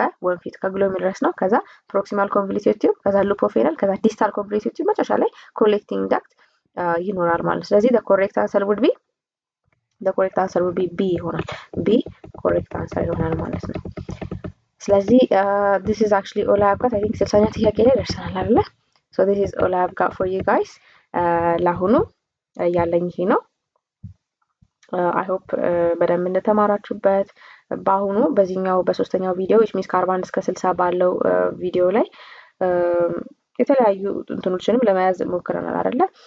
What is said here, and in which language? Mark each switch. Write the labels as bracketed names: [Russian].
[Amharic] ከወንፊት ከግሎሜሩለስ ነው። ከዛ ፕሮክሲማል ኮንቮሉቲቭ ቲዩብ፣ ከዛ ሉፕ ኦፍ ሄነል፣ ከዛ ዲስታል ኮንቮሉቲቭ ቲዩብ፣ መጨረሻ ላይ ኮሌክቲንግ ዳክት ይኖራል ማለት ነው። ስለዚህ [English] the correct answer would be B [Amharic] ይሆናል። [English] B correct answer [Amharic] ይሆናል ማለት ነው። ስለዚህ [English] this is actually all I have got. I think [Amharic] 60ኛ ጥያቄ ላይ ደርሰናል አይደለ? [English] So this is all I have got for you guys. [Amharic] ለአሁኑ ያለኝ ይሄ ነው። [English] I hope [Amharic] በደንብ እንደተማራችሁበት። በአሁኑ በዚህኛው በሶስተኛው ቪዲዮ [English] which means [Amharic] ከ41 እስከ 60 ባለው ቪዲዮ ላይ የተለያዩ እንትኖችንም ለመያዝ ሞክረናል አይደለ?